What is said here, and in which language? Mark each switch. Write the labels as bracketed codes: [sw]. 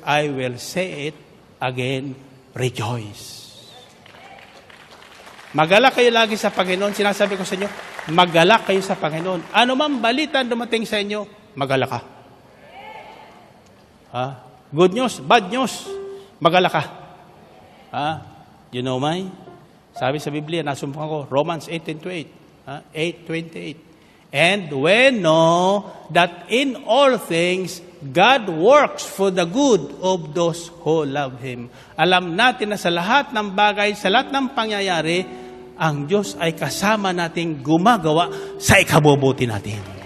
[en] I will say it again, rejoice. [tl] Magalak kayo lagi sa Panginoon. Sinasabi ko sa inyo, magalak kayo sa Panginoon. Ano man balita dumating sa inyo, magalak ka. [en] Good news, bad news, [tl] magalak ka. [en] You know why? [tl] Sabi sa Biblia, nasumpungan ko, Romans 8:28. 8:28. [en] And we know that in all things, God works for the good of those who love Him. [tl] Alam natin na sa lahat ng bagay, sa lahat ng pangyayari, ang Diyos ay kasama nating gumagawa sa ikabubuti natin.